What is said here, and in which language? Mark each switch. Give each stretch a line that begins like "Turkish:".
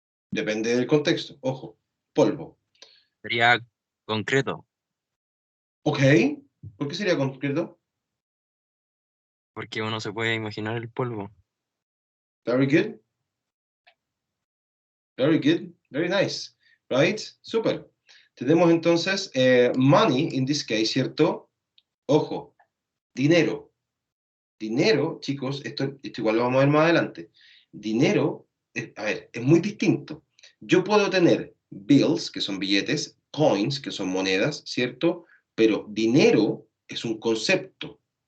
Spanish: Depende del contexto, ojo, polvo. Sería concreto, Ok, ¿por qué sería concreto? porque uno se puede imaginar el polvo.
English: Very good. Very good, very nice, right? Super.
Spanish: Tenemos entonces money,
English: in this case,
Spanish: ¿cierto? Ojo, dinero. Dinero, chicos, esto igual lo vamos a ver más adelante. Dinero, a ver, es muy distinto. Yo puedo tener bills, que son billetes, coins, que son monedas, ¿cierto? Pero dinero es un concepto.